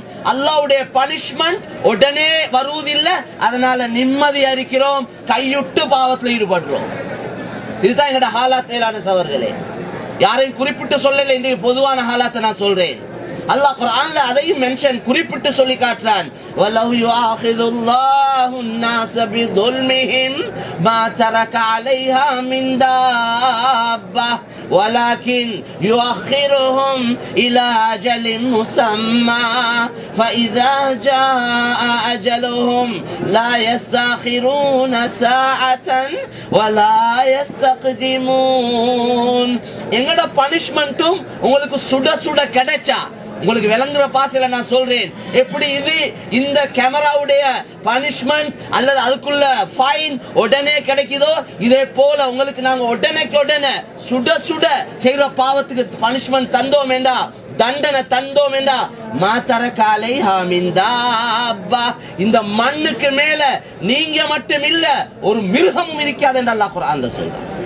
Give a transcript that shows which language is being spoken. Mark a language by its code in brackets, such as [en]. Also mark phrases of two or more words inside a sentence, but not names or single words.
[ta] அல்லாஹ்வுடைய பனிஷ்மெண்ட் உடனே வருவதில்லை, அதனால நிம்மதியா இருக்கிறோம், கையுட்டு பாவத்தில் ஈடுபடுறோம். இதுதான் எங்களோட ஹாலாத் மேலான சகோதரர்களே. யாரையும் குறிப்பிட்டு சொல்லல, இன்றைக்கு பொதுவான ஹாலாத்தை நான் சொல்றேன். அல்லாஹ் குர்ஆன்ல அதையும் மென்ஷன் குறிப்பிட்டு சொல்லி காட்டுறான். [ar] وَلَوْ يُؤَاخِذُ اللَّهُ النَّاسَ بِظُلْمِهِمْ مَا تَرَكَ عَلَيْهَا مِنْ دَابَّةٍ وَلَكِنْ يُؤَخِّرُهُمْ إِلَى أَجَلٍ مُّسَمًّى فَإِذَا جَاءَ أَجَلُهُمْ لَا يَسْتَأْخِرُونَ سَاعَةً وَلَا يَسْتَقْدِمُونَ. [ta] எங்கட பனிஷ்மென்ட்டும் உங்களுக்கு சுட சுட கிடைச்சா, உங்களுக்கு விளங்குற பாசையில நான் சொல்றேன், எப்படி இது இந்த கேமராவுடைய பனிஷ்மெண்ட் அல்லது அதுக்குள்ள ஃபைன் உடனே கிடைக்குதோ, இதே போல உங்களுக்கு நாங்க உடனே சுட சுட செய்யற பாவத்துக்கு பனிஷ்மெண்ட் தந்தோம் என்றா, தண்டனை தந்தோம் என்றா, [ar] ما ترك عليها من دابة, [ta] இந்த மண்ணுக்கு மேல நீங்க மட்டும் இல்ல ஒரு மிருகமும் இருக்காது என்று அல்லாஹ் குர்ஆன்ல சொல்றான்.